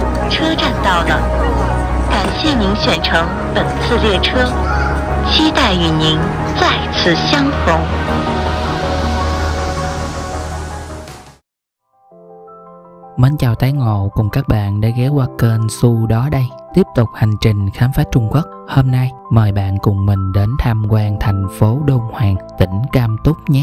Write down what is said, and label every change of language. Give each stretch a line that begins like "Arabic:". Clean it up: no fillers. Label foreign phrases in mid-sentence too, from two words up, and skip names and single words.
Chinese: 车站到了，感谢您选乘本次列车，期待与您再次相逢。
Vietnamese: Mến chào tái ngộ cùng các bạn đã ghé qua kênh Su Đó Đây. Tiếp tục hành trình khám phá Trung Quốc. Hôm nay mời bạn cùng mình đến tham quan thành phố Đôn Hoàng, tỉnh Cam Túc nhé.